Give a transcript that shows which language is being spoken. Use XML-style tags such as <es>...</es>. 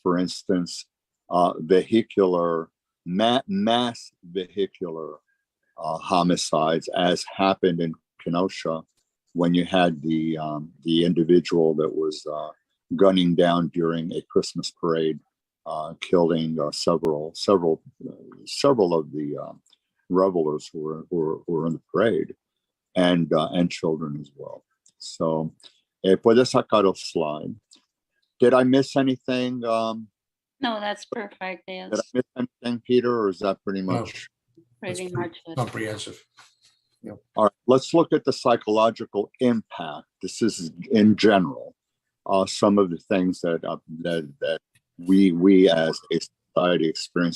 <en>For instance, vehicular, mass vehicular homicides, as happened in Kenosha when you had the individual that was gunning down during a Christmas parade, killing several of the revelers who were in the parade, and children as well.</en> <es>So, puedes sacar el slide.</es> <en>Did I miss anything? No, that's perfect. Yes. Did I miss anything, Peter, or is that pretty much? Pretty much comprehensive. All right, let's look at the psychological impact. This is in general some of the things that we as a society experience.</en>